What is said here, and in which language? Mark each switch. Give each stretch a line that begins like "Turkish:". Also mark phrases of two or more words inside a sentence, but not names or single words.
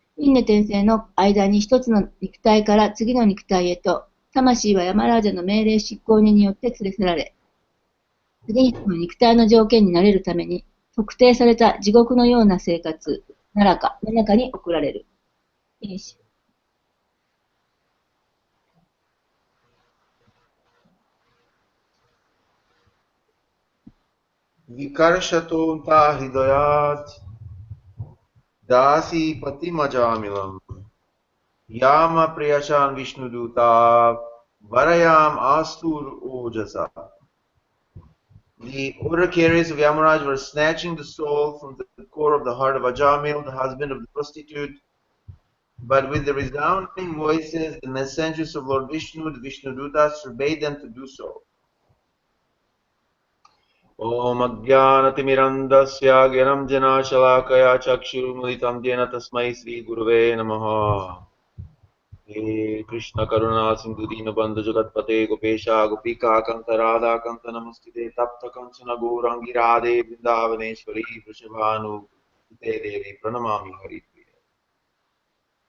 Japanese: 輪廻転生の間に一つの肉体から次の肉体へと、魂はヤマラージャの命令執行人によって連れ去られ、次の肉体の条件になれるために、特定された地獄のような生活、ナラカの中に送られる。
Sanskrit: विकर्षतोऽन्तर्हृदयाद् दासीपतिम् अजामिलम् यमप्रेष्यान् विष्णुदूता वारयाम् आसुर् ओजसा.
English: The order carriers of Yamaraj were snatching the soul from the core of the heart of Ajamil, the husband of the prostitute, but with the resounding voices, the messengers of Lord Vishnu, the Vishnudutas, forbade them to do so.
Sanskrit: ॐ अज्ञानतिमिरान्धस्य ज्ञानाञ्जन शलाकया चक्षुरुन्मीलितं येन तस्मै श्री गुरवे नमः. हे कृष्ण करुणा सिन्धो दीनबन्धो जगत्पते गोपेश गोपिका कान्त राधा कान्त नमोऽस्तु ते तप्त काञ्चन गौराङ्गि राधे वृन्दावनेश्वरि वृषभानु देवि प्रणमामि हरि.